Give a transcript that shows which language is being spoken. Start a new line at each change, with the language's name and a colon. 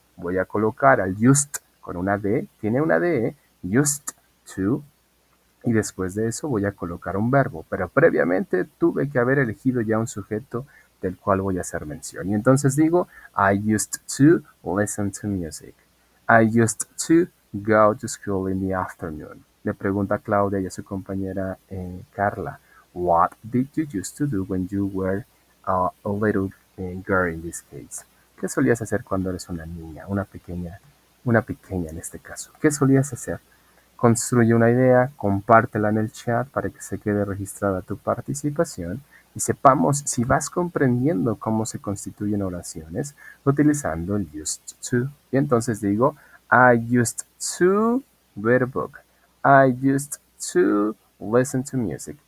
Spanish: Voy a colocar al used con una D, tiene una D, used to, y después de eso voy a colocar un verbo, pero previamente tuve que haber elegido ya un sujeto del cual voy a hacer mención. Y entonces digo,
English: I used to listen to music. I used to go to school in the afternoon.
Spanish: Le pregunta a Claudia y a su compañera Carla,
English: what did you used to do when you were a little girl in this case?
Spanish: ¿Qué solías hacer cuando eres una niña, una pequeña en este caso? ¿Qué solías hacer? Construye una idea, compártela en el chat para que se quede registrada tu participación y sepamos si vas comprendiendo cómo se constituyen oraciones utilizando el used to. Y entonces digo,
English: I used to read a book. I used to listen to music.